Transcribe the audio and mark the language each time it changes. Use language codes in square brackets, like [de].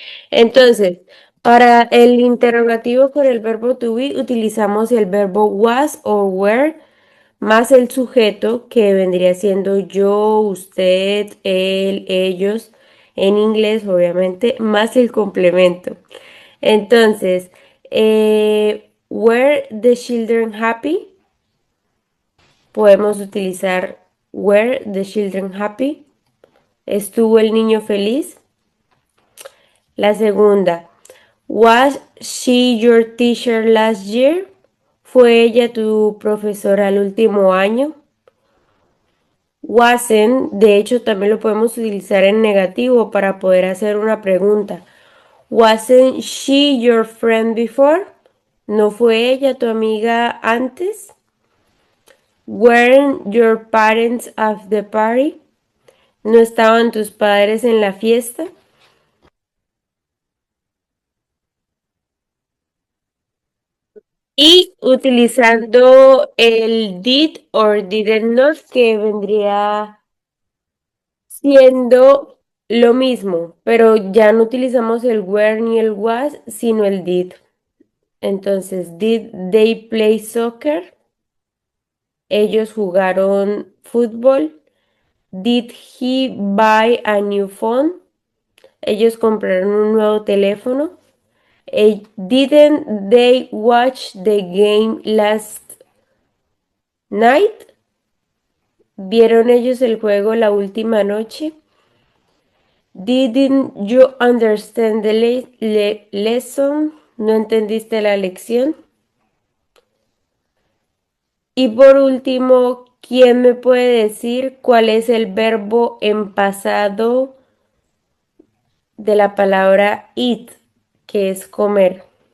[es] Entonces, para el interrogativo con el verbo to be utilizamos el verbo was o were más el sujeto, que vendría siendo yo, usted, él, ellos, en inglés obviamente, más el complemento. [en] Entonces, were the children happy? [es] Podemos utilizar [en] were the children happy. [es] ¿Estuvo el niño feliz? La segunda, [en] was she your teacher last year? [es] ¿Fue ella tu profesora el último año? Wasn't, de hecho, también lo podemos utilizar en negativo para poder hacer una pregunta. [en] Wasn't she your friend before? [es] ¿No fue ella tu amiga antes? [en] Weren't your parents at the party? [es] ¿No estaban tus padres en la fiesta? Y utilizando el did or didn't not, que vendría siendo lo mismo, pero ya no utilizamos el were ni el was, sino el did. [en] Entonces, did they play soccer? [es] Ellos jugaron fútbol. [en] Did he buy a new phone? [es] Ellos compraron un nuevo teléfono. [en] Didn't they watch the game last night? [es] ¿Vieron ellos el juego la última noche? [en] Didn't you understand the lesson? [es] ¿No entendiste la lección? Y por último, ¿quién me puede decir cuál es el verbo en pasado de la palabra eat, que es comer?